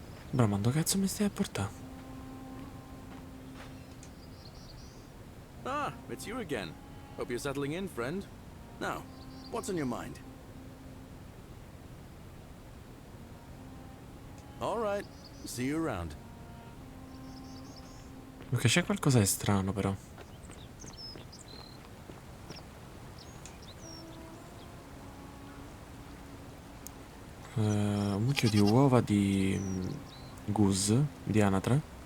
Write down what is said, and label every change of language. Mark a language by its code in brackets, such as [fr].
[it] Bro, ma dove cazzo mi stai a portare? [en] Ah, it's you again. Hope you're settling in, friend. Now, what's on your mind? All right, see you around. [it] Ok, c'è qualcosa di strano però. Un mucchio di uova di goose, di anatra.